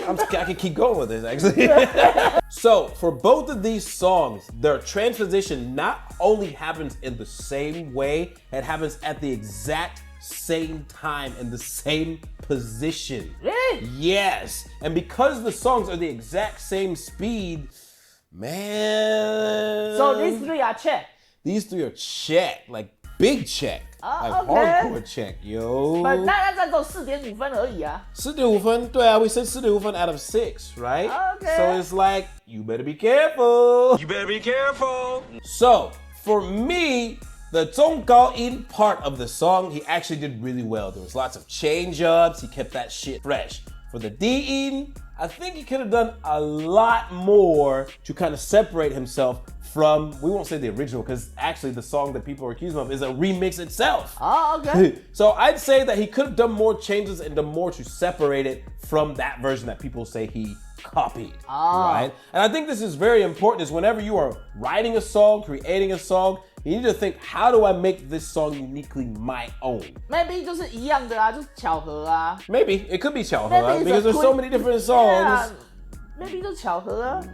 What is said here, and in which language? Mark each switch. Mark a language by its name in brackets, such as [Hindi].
[English] I can keep going with this actually. So for both of these songs, their transposition not only happens in the same way, it happens at the exact same time in the same position. Really? Yes. And because the songs are the exact same speed, man. So these three are check. These three are check, like big check, like okay. hardcore check, yo. But [Chinese] 那只有4.5分而已啊。 [English] 4.5分， [Chinese] 对啊, [English] we said 4.5分out of 6, right? Okay. So it's like, you better be careful. You better be careful. So for me, the 中高音 part of the song, he actually did really well. There was lots of change ups. He kept that shit fresh. For the D in, I think he could have done a lot more to kind of separate himself from, we won't say the original, because actually the song that people are accusing him of is a remix itself. Oh, okay. So I'd say that he could have done more changes and done more to separate it from that version that people say he copied, right? And I think this is very important, is whenever you are writing a song, creating a song, you need to think, how do I make this song uniquely my own? Maybe [Chinese] 就是一样的啊，就是巧合啊。 [English] Maybe it could be 巧合 Maybe it's because a there's so many different songs. Yeah, maybe [Chinese] 就是巧合啊。